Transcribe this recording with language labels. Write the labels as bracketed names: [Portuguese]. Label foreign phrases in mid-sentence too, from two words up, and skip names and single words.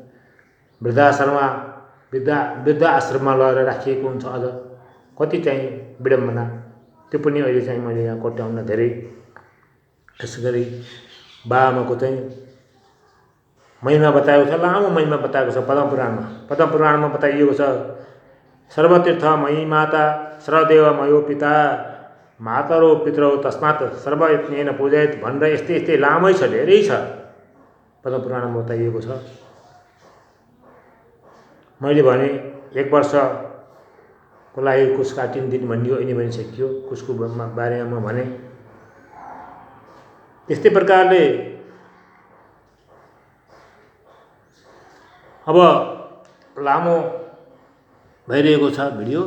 [Nepali] वृद्ध आश्रममा लगेर राखिएको हुन्छ अझ, कति चाहिँ विडम्बना। त्यो पनि अहिले चाहिँ मैले यहाँ कोट्याउन धेरै। त्यसै गरी बाबुआमाको चाहिँ महिमा बताएको छ, लामो महिमा बताएको छ पद्मपुराणमा। पद्मपुराणमा बताइएको छ, [Sanskrit] सर्वतीर्थ मयि माता सर्वदेव मयो पिता मातरो पितरौ तस्मात् सर्वयत्नेन पूजयेत् [Nepali] भनेर यस्तै लामै छ, धेरै छ पद्मपुराणमा बताइएको छ। मैले भने 1 वर्षको लागि कुश काटिदिने भनियो, यिनी भनिसकियो। कुशको बारेमा म भने त्यस्तै प्रकारले अब लामो भइरहेको छ भिडियो।